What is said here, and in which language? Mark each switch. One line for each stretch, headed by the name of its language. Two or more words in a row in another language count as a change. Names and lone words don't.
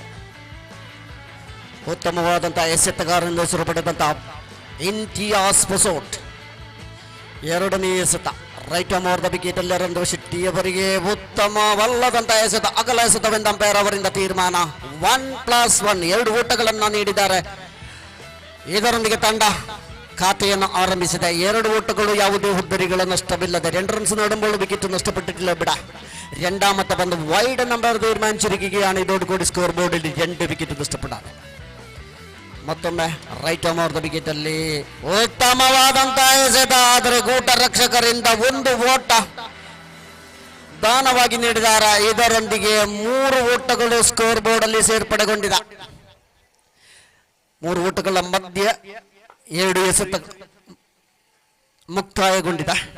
Kannada: ಉತ್ತಮವಾದಂತಹ ಎಸೆತಗಾರರಿಂದ ಹೆಸರು ಪಡೆದಂತಹ ಇಂತಿಯಾಸ್ ಪೊಸೋಟ್ ಎರಡನೇ ಎಸೆತ
English: right arm over the wicket
Kannada: ಅಲ್ಲಿ ಅರವಿಂದ ಶೆಟ್ಟಿ ಅವರಿಗೆ ಉತ್ತಮವಲ್ಲದಂತಹ ಎಸೆತ, ಅಗಲ ಎಸೆತವೆಂದು ಅಂಪೈರ್ ಅವರಿಂದ ತೀರ್ಮಾನ. 1+1 ಎರಡು ಓಟಗಳನ್ನು ನೀಡಿದ್ದಾರೆ. ಇದರೊಂದಿಗೆ ತಂಡ ಖಾತೆಯನ್ನು ಆರಂಭಿಸಿದೆ. ಎರಡು ಓಟಗಳು ಯಾವುದೇ ಹುದ್ದರಿಗಳ ನಷ್ಟವಿಲ್ಲದೆ 2 ರನ್ಸ್ ನಡುമ്പോൾ ವಿಕೆಟ್ ನಷ್ಟಪಟ್ಟಿಲ್ಲ ಬಿಡ.
Malayalam: രണ്ടാമത്തെ പന്ത് വൈഡ് നമ്പർ തീരുമാനിച്ചിരിക്കുകയാണ്. ഇതോടുകൂടി സ്കോർ ബോർഡിൽ 2 വിക്കറ്റ് നഷ്ടപ്പെടാതെ.
Kannada: ಮತ್ತೊಮ್ಮೆ
English: right arm over the wicket
Kannada: ಅಲ್ಲಿ ಉತ್ತಮವಾದಂತಹ ಎಸೆತ, ಆದರೆ ಗೂಟ ರಕ್ಷಕರಿಂದ 1 ಓಟ ದಾನವಾಗಿ ನೀಡಿದ್ದಾರೆ. ಇದರೊಂದಿಗೆ 3 ಓಟಗಳು
English: score board
Kannada: ಅಲ್ಲಿ ಸೇರ್ಪಡೆಗೊಂಡಿದೆ. 3 ಓಟಗಳ ಮಧ್ಯೆ 2 ಎಸೆತ ಮುಕ್ತಾಯಗೊಂಡಿದೆ.